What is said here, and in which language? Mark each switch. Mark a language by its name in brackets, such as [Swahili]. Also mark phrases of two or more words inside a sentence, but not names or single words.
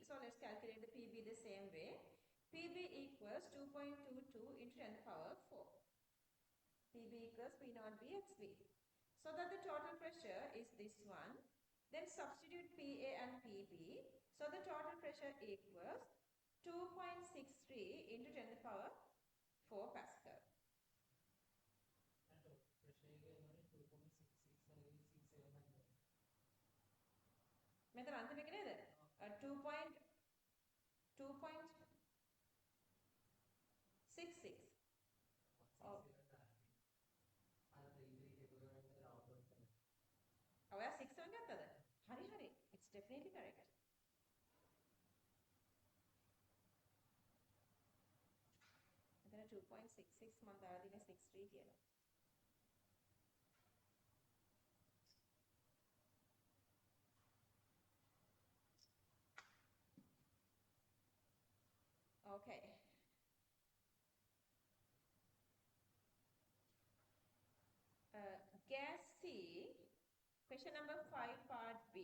[English] So let's calculate the PB the same way. PB equals 2.22 into 10 to the power 4. PB equals P naught B XB. So that the total pressure is this one. Then substitute PA and PB. So the total pressure equals 2.63 into 10 to the power 4 Pascal. [Sinhala] මෙතන අන්තිම එක නේද 2.66 ඔයා 6 එක ගත්තද හරි [English] it's definitely correct. [Sinhala] මෙතන 2.66 මම දාලා දින 63 කියලා. [English] Okay. Gas C, question number 5 part B.